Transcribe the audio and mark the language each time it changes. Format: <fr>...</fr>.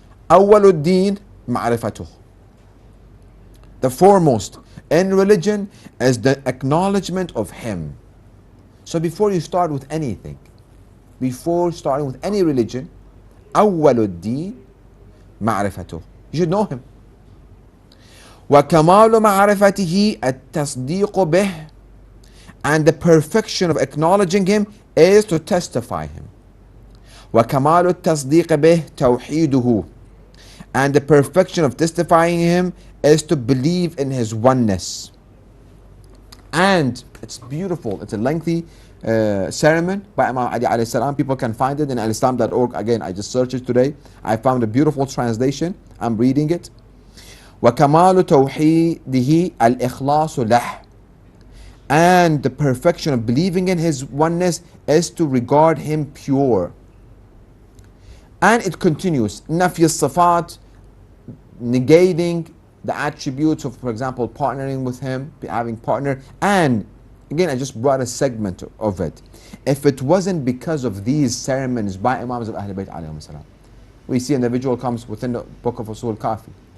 <ar>أول الدين معرفته.</ar> <en>The foremost in religion is the acknowledgement of Him. So before you start with anything, before starting with any religion,</en> <ar>أول الدين معرفته.</ar> <en>You should know Him.</en> <ar>وكمال معرفته التصديق به.</ar> <en>And the perfection of acknowledging Him is to testify Him.</en> <ar>وكمال التصديق به توحيده.</ar> <en>And the perfection of testifying Him is to believe in His oneness. And it's beautiful. It's a lengthy sermon by Imam Ali alayhi salam. People can find it in alislam.org. Again, I just searched it today. I found a beautiful translation. I'm reading it.</en> <ar>وكمال توحيده الإخلاص له.</ar> <en>And the perfection of believing in His oneness is to regard Him pure. And it continues. Nafi al-sifat, negating the attributes of, for example, partnering with Him, having partner. And again, I just brought a segment of it. If it wasn't because of these sermons by Imams of Ahlul Bayt alayhim salam, we see an individual comes within the book of Usul Kafi.</en>